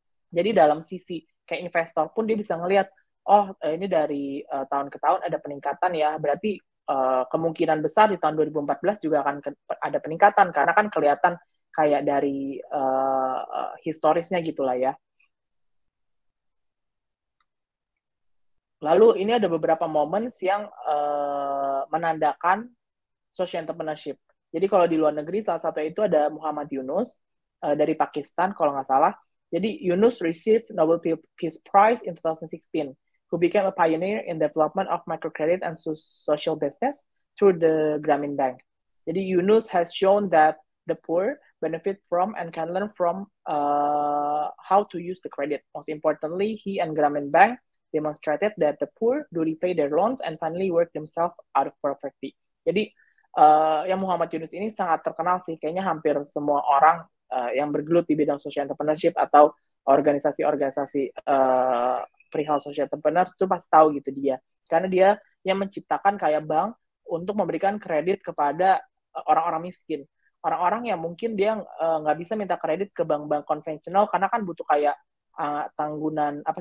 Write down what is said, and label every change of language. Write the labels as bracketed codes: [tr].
[id] Jadi dalam sisi kayak investor pun dia bisa ngelihat, oh ini dari tahun ke tahun ada peningkatan ya, berarti kemungkinan besar di tahun 2014 juga akan ada peningkatan, karena kan kelihatan kayak dari historisnya gitulah ya. Lalu ini ada beberapa moments yang menandakan social entrepreneurship. Jadi kalau di luar negeri, salah satu itu ada Muhammad Yunus dari Pakistan kalau nggak salah. Jadi [en] Yunus received Nobel Peace Prize in 2016, who became a pioneer in development of microcredit and social business through the Grameen Bank. [id] Jadi [en] Yunus has shown that the poor benefit from and can learn from how to use the credit. Most importantly, he and Grameen Bank demonstrated that the poor do repay their loans and finally work themselves out of poverty. [id] Jadi yang Muhammad Yunus ini sangat terkenal sih, kayaknya hampir semua orang yang bergelut di bidang social entrepreneurship atau organisasi-organisasi perihal social entrepreneur itu pasti tahu gitu dia, karena dia yang menciptakan kayak bank untuk memberikan kredit kepada orang-orang miskin, orang-orang yang mungkin dia nggak bisa minta kredit ke bank-bank konvensional karena kan butuh kayak tanggunan